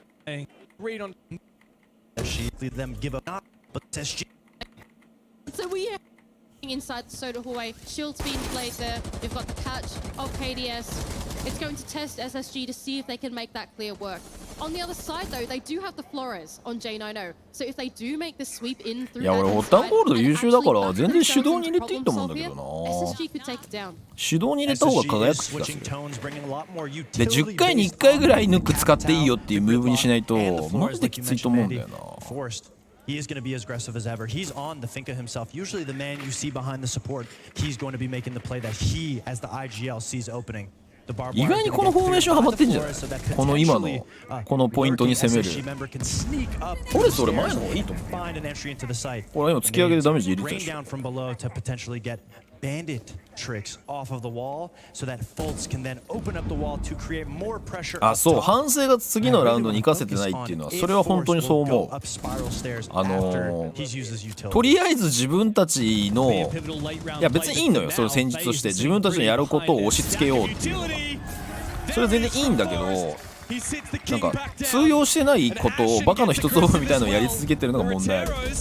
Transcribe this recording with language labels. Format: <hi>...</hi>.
<en>So we are inside the soda hallway. Shield's being played there. They've got the catch of KDS. It's going to test SSG to see if they can make that clear work. On the other side, though, they do have the Flores on J90. So if they do make the sweep in through</en> <ja>いや俺発端コールド優秀だから全然手動に入れていいと思うんだけどな。</ja> <en>SSG could take it down.</en> <ja>手動に入れた方が輝く気がする。で10回に1回ぐらいヌック使っていいよっていうムーブにしないとマジできついと思うんだよな。</ja> <en>He is going to be as aggressive as ever. He's on the Finka himself. Usually the man you see behind the support, he's going to be making the play that he, as the IGL, sees opening.</en> <ja>意外にこのフォーメーションハマってんじゃないこの今のこのポイントに攻める。フォレスト俺前の方がいいと思う。俺今突き上げでダメージ入れてたし。</ja> <en>Bandit tricks off of the wall so that Fultz can then open up the wall to create more pressure.</en> <ja>あ、そう反省が次のラウンドに生かせてないっていうのはそれは本当にそう思う。とりあえず自分たちのいや別にいいのよそれを戦術として自分たちのやることを押し付けようっていうのがそれは全然いいんだけどなんか通用してないことをバカの一つ覚えみたいなのをやり続けてるのが問題ある。</ja>